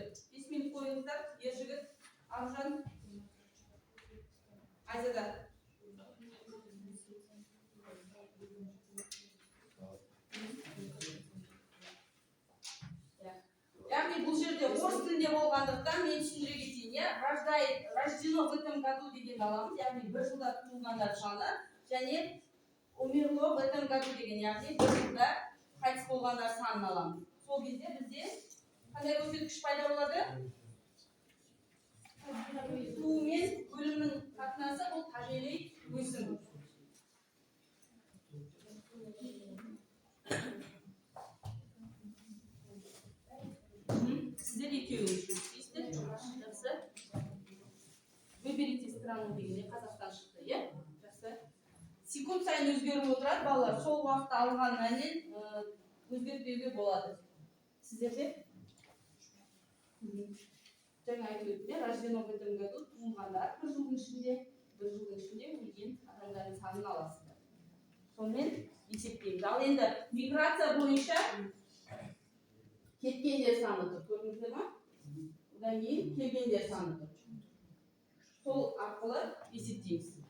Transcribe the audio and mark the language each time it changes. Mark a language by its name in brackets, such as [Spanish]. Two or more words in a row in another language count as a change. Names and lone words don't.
[Kazakh] 5 минут қойыңыздар. Ержігіт, Аржан, Айзада. Яғни бұл жерде орыс тілінде болғандықтан мен түсіндіре кетейін, иә? [Russian] Рождено в этом году [Kazakh] деген аламыз, яғни бір жылда туылғандар саны, және [Russian] умерло в этом году [Kazakh] деген, яғни бір жылда қайтыс болғандар санын аламыз. Сол кезде бізде қандай көрсеткіш пайда болады? Туу мен өлімнің қатынасы бұл табиғи өсім. Сіздер екеуіңіз жұмыстайсыздар. Жақсы. [Russian] Выберите страну [Kazakh] дегенде Қазақстан шықты, иә? Жақсы. Секунд сайын өзгеріп отырады, балалар. Сол уақытта алған мәннен өзгертпеуге болады. Сіздерде? Жаңа айтып өтті, [Russian] рождено в этом году [Kazakh] туылғандар бір жылдың ішінде өлген адамдардың санын аласыздар. Сонымен есептейміз. Ал енді миграция бойынша кеткендер саны тұр, көрдіңіздер ма? Одан кейін келгендер саны тұр. Сол арқылы есептейміз.